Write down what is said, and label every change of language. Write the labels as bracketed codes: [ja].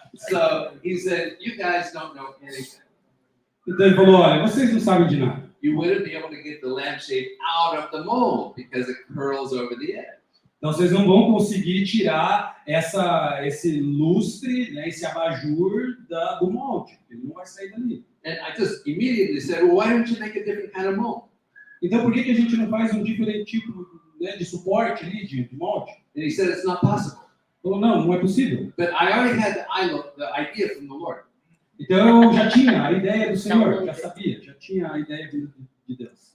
[en] So he said, you guys don't know anything. [pt] Então ele falou, olha, vocês não sabem de nada. [en] You wouldn't be able to get the lampshade out of the mold because it curls over the edge. [pt] Então vocês não vão conseguir tirar esse lustre, né, esse abajur do molde. Ele não vai sair dali. [en] And I just immediately said, well, why don't you make a different kind of mold? [pt] Então por que a gente não faz um diferente tipo, né, de suporte ali, de molde? [en] And he said, it's not possible. [pt] Ele falou, não é possível. [en] But I already had the idea from the Lord. [pt] Então eu já tinha a ideia do Senhor, já sabia, já tinha a ideia de Deus.